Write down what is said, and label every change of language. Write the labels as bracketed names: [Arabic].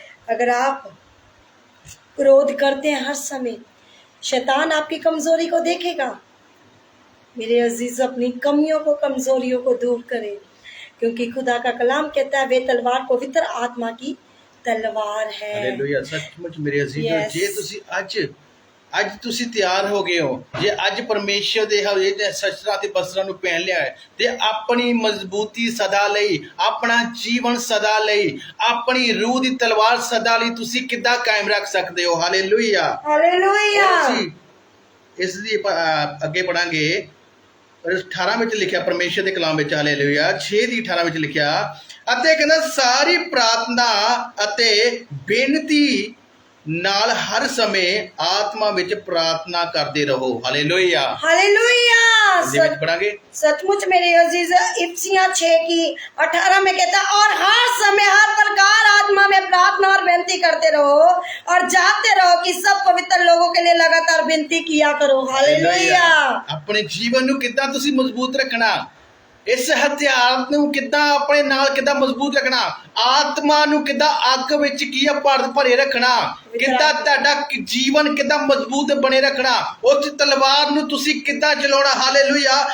[Hindi] अगर आप क्रोध करते हैं हर समय, शैतान आपकी कमजोरी को देखेगा। मेरे अजीज, अपनी कमियों को, कमजोरियों को दूर करें, क्योंकि खुदा का कलाम कहता है वे तलवार पवित्र आत्मा की तलवार है। हालेलुया। सचमुच मेरे अजीजों, [English] Yes. [Punjabi] जे ਤੁਸੀਂ ਅੱਜ ਤੁਸੀਂ ਤਿਆਰ ਹੋ ਗਏ ਹੋ, ਜੇ ਅੱਜ ਪਰਮੇਸ਼ਰ ਦੇ ਹਰੇ ਸ਼ਸਤਰਾਂ ਤੇ ਬਸਤਰਾਂ ਨੂੰ ਪਹਿਨ ਲਿਆ ਹੈ ਤੇ ਆਪਣੀ ਮਜ਼ਬੂਤੀ ਸਦਾ ਲਈ, ਆਪਣਾ ਜੀਵਨ ਸਦਾ ਲਈ, ਆਪਣੀ ਰੂਹ ਦੀ ਤਲਵਾਰ ਸਦਾ ਲਈ ਤੁਸੀਂ ਕਿੱਦਾਂ ਕਾਇਮ ਰੱਖ ਸਕਦੇ ਹੋ। Hallelujah, hallelujah. ਅਸੀਂ ਇਸ ਦੀ ਅੱਗੇ ਪੜਾਂਗੇ। 18 ਵਿੱਚ ਲਿਖਿਆ ਪਰਮੇਸ਼ਰ ਦੇ ਕਲਾਮ ਵਿੱਚ, ਹਾਲੇਲੂਇਆ 6 ਦੀ 18 ਵਿੱਚ ਲਿਖਿਆ, ਅਤੇ ਕਹਿੰਦਾ ਸਾਰੀ ਪ੍ਰਾਰਥਨਾ ਅਤੇ ਬੇਨਤੀ ਨਾਲ ਹਰ ਸਮੇਂ ਆਤਮਾ ਵਿੱਚ ਪ੍ਰਾਰਥਨਾ ਕਰਦੇ ਰਹੋ। Hallelujah, hallelujah. ਇਹਦੇ ਵਿੱਚ ਪੜਾਂਗੇ। [Hindi] सचमुच मेरे अजीज, इफ्सियां 6 की 18 में कहता है, और हर समय हर प्रकार आत्मा में प्रार्थना और बेनती करते रहो और जागते रहो कि सब पवित्र लोगों के लिए लगातार बेनती किया करो। हालेलुया। [Punjabi] ਆਪਣੇ ਜੀਵਨ ਨੂੰ ਕਿੱਦਾਂ ਤੁਸੀਂ ਮਜ਼ਬੂਤ ਰੱਖਣਾ, ਇਸ ਹਥਿਆਰ ਨੂੰ ਕਿੱਦਾਂ ਆਪਣੇ ਨਾਲ ਕਿੱਦਾਂ ਮਜ਼ਬੂਤ ਰੱਖਣਾ, ਆਤਮਾ ਨੂੰ ਕਿੱਦਾਂ ਅੱਗ ਵਿੱਚ ਕੀ ਆ ਭਰੇ ਰੱਖਣਾ, ਕਿੱਦਾਂ ਤੁਹਾਡਾ ਜੀਵਨ ਕਿੱਦਾਂ ਮਜ਼ਬੂਤ ਬਣੇ ਰੱਖਣਾ, ਉਸ ਤਲਵਾਰ ਨੂੰ ਤੁਸੀਂ ਕਿੱਦਾਂ ਚਲਾਉਣਾ। ਹਾਲੇਲੂਇਆ।